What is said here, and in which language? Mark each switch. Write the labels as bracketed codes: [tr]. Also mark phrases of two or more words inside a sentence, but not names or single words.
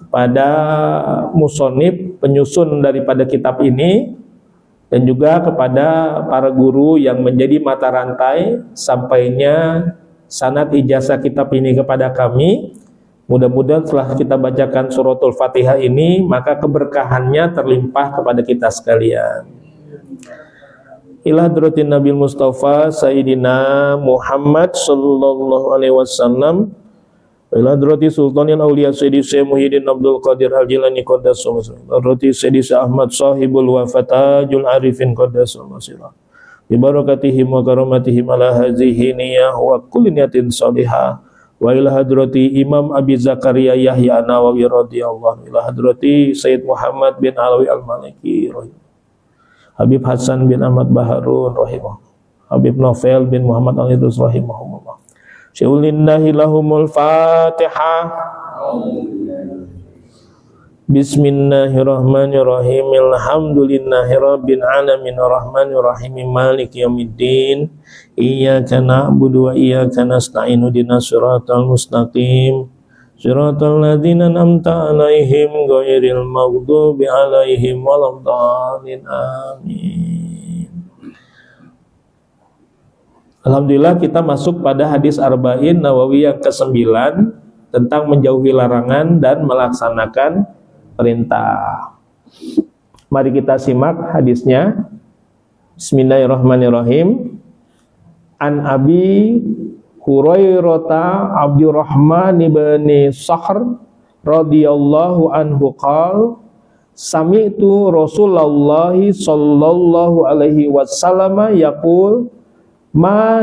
[id] kepada musonib, penyusun daripada kitab ini, dan juga kepada para guru yang menjadi mata rantai sampainya sanad ijazah kitab ini kepada kami. Mudah-mudahan setelah kita bacakan suratul Fatihah ini, maka keberkahannya terlimpah kepada kita sekalian. [ar] إلى حضرة النبي المصطفى سيدنا محمد صلى الله عليه وسلم إلى حضرة سلطان الأولياء سيدي الشيخ محيي الدين عبد القادر الجيلاني قدس سره حضرة سيدي الشيخ أحمد صاحب الوفا تاج العارفين قدس سره ببركاتهم وكراماتهم على هذه النية وكل نية صالحة. وإلى حضرة الإمام أبي زكريا يحيى النووي رضي الله إلى حضرة السيد محمد بن علوي المالكي رحمه حبيب حسن بن أحمد باهارون رحمه حبيب نوفل بن محمد العيدروس رحمهم الله. شيء لله لهم الفاتحة. Bismillahirrahmanirrahim. الحمد لله رب العالمين الرحمن الرحيم مالك يوم الدين. إياك نعبد وإياك نستعين اهدنا الصراط المستقيم. صراط الذين أنعمت عليهم غير المغضوب عليهم ولا الضالين. Amin. [id] Alhamdulillah kita masuk pada hadis Arba'in Nawawi yang ke-9 tentang menjauhi larangan dan melaksanakan perintah. Mari kita simak hadisnya. Bismillahirrahmanirrahim. [ar] عن أبي هريرة عبد الرحمن بن صخر رضي الله عنه قال سمعت رسول الله صلى الله عليه وسلم يقول ما